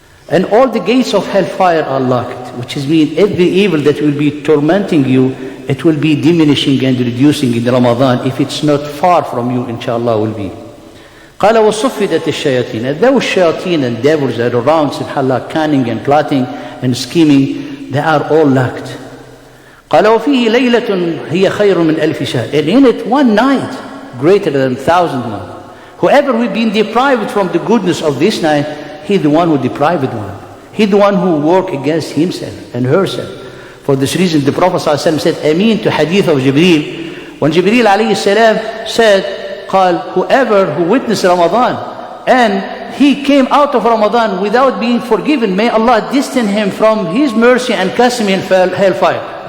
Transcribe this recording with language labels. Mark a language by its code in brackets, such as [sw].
[en] And all the gates of hellfire are locked, which is mean every evil that will be tormenting you, it will be diminishing and reducing in Ramadan if it's not far from you, inshallah will be. [ar] قال وصفدت الشياطين. [en] And those shayateen and devils that are around, subhanAllah, cunning and plotting and scheming, they are all locked. [ar] قال وفيه ليلة هي خير من ألف شهر. [en] And in it one night greater than 1,000 months. Whoever will be deprived from the goodness of this night, he's the one who deprived one. He's the one who worked against himself and herself. For this reason, the Prophet ﷺ said, Ameen to hadith of Jibreel. When Jibreel alayhi salam said, قال, whoever who witnessed Ramadan and he came out of Ramadan without being forgiven, may Allah distance him from His mercy and cast him in hellfire.